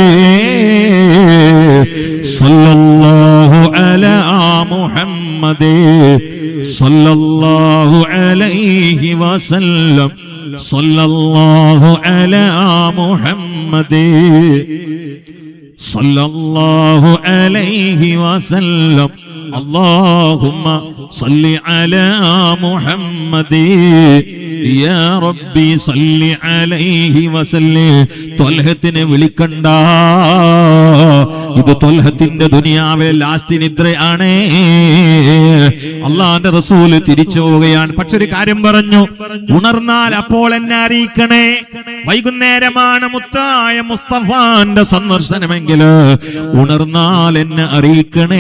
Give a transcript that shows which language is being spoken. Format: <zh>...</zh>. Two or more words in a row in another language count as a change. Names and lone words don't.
<ar>صلى الله على محمد صلى الله عليه وسلم. صلى الله على محمد صلى الله عليه وسلم. اللهم صل على محمد يا ربي صل عليه وسلم.</ar> <ml>ത്വൽഹത്തിനെ വിളിക്കണ്ട, ഇത് ത്വൽഹത്തിന്റെ ദുനിയാവിലെ ലാസ്റ്റ് നിദ്രയാണ്. അള്ളാന്റെ റസൂല് തിരിച്ചു പോവുകയാണ്. പക്ഷെ ഒരു കാര്യം പറഞ്ഞു, ഉണർന്നാൽ അപ്പോൾ എന്നെ അറിയിക്കണേ. വൈകുന്നേരമാണ് മുത്തായ മുസ്തഫാന്റെ സന്ദർശനമെങ്കിൽ ഉണർന്നാൽ എന്നെ അറിയിക്കണേ.</ml>